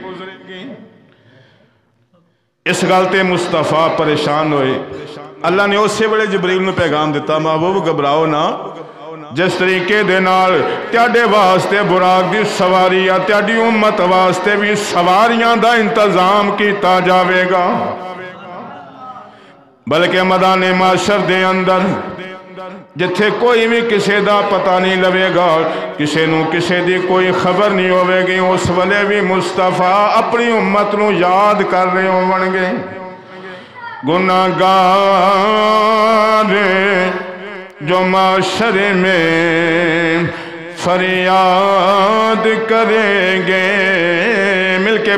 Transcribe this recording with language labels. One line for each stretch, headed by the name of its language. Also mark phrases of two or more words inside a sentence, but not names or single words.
Punjabi: اس گلتے مصطفیٰ پریشان ہوئے۔ اللہ نے اسی ویلے جبریل نے پیغام دیتا، محبوب گھبراؤ نہ، جس طریقے دے نال تیاڈے واسطے براق دی سواری یا تیاڈی امت واسطے بھی سواریاں دا انتظام کیتا جاوے گا، بلکہ میدان معاشر دے اندر جتھے کوئی بھی کسے دا پتہ نہیں لوے گا، کسے نو کسے دی کوئی خبر نہیں ہوئے گی، اس والے بھی مصطفیٰ اپنی امت نو یاد کر رہے ہوں گے۔
Urdu: گناہگار جو معاشر میں فریاد کریں گے، مل کے